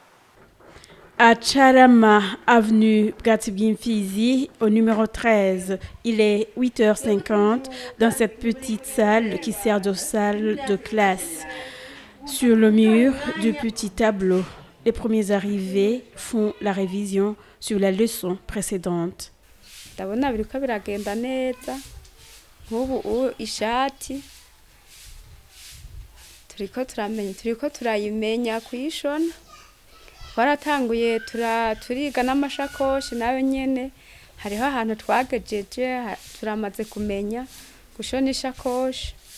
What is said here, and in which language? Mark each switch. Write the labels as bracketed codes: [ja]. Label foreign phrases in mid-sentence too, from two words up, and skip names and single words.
[fr] À Charama, avenue Gatibimfizi, au numéro 13. Il est 8h50 dans cette petite salle qui sert de salle de classe. Sur le mur du petit tableau, les premiers arrivés font la révision sur la leçon précédente. [rn] Ndabona biriko biragenda neza. Nk'ubu ishati turiko turayimenya kuyishona. Twaratanguye turiga n'amashakoshi nayo nyene hariho ahantu twagejeje turamaze kumenya gushona ishakoshi.